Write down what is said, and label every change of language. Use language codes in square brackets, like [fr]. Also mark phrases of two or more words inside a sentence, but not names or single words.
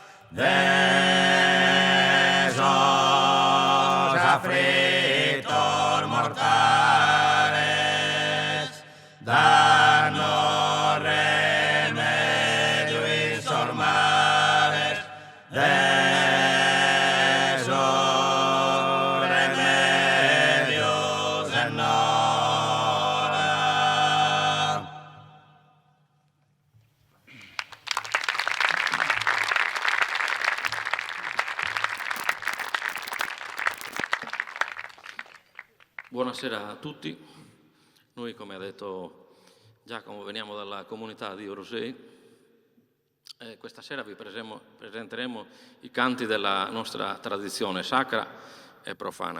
[es] De esos aflitos mortales, danos remedio insormales, de esos remedios en hora. [it] Buonasera a tutti. Noi, come ha detto Giacomo, veniamo dalla comunità di Orosei e questa sera vi presenteremo i canti della nostra tradizione sacra e profana.